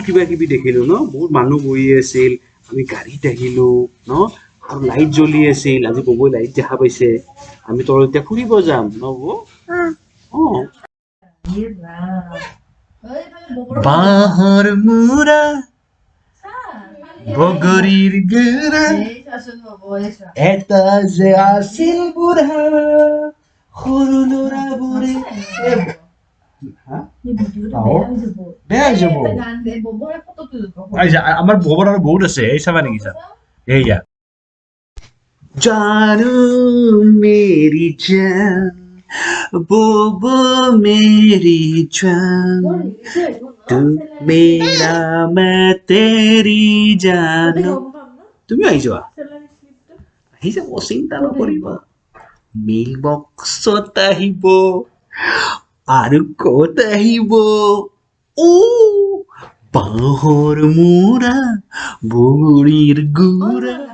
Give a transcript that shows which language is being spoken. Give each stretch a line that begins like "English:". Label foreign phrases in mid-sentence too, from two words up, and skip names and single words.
Assamese: কিবা কিবি দেখিলো ন বহুত মানুহ বহি আছিল আমি গাড়ীত আহিলো ন আৰু লাইট জ্বলি আছিল আজি ববুৱে লাইট দেখা পাইছে আমি তলত এতিয়া ফুৰিব যাম ন ববু অ বাঁহৰ মূৰা বগৰীৰ গুৰা এটা যে আছিল বুঢ়া সৰু ল'ৰাবোৰে বেয়া হৈ যাব আমাৰ ববৰ আৰু বহুত আছে এই চাবা নেকি চা এইয়া
Hindi: जानो मेरी जान
Assamese: बोबो
Hindi: मेरी जान तू मेरा मैं तेरी जान
Assamese: তুমি আহি যোৱা আহি যাব চিন্তা নকৰিবা মেইল বক্সত আহিব আৰু ক'ত আহিব ও নহর মোরা বগুড়ির গুড়া